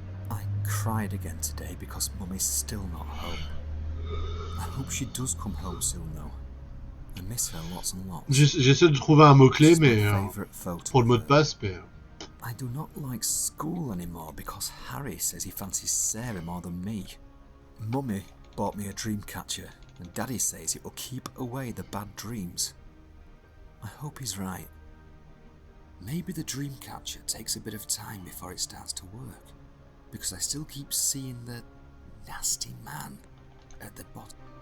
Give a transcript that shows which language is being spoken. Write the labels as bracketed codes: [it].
[en] I cried again today because Mummy's still not home. I hope she does come home soon though. I miss her lots and lots. [fr] J'essaie de trouver un mot-clé, mais pour le mot de [en] her. [fr] passe, mais... [en] I do not like school anymore because Harry says he fancies Sarah more than me. Mummy bought me a dream catcher, and Daddy says it will keep away the bad dreams. I hope he's right. Maybe the dream catcher takes a bit of time before it starts to work, because I still keep seeing the nasty man at the bottom.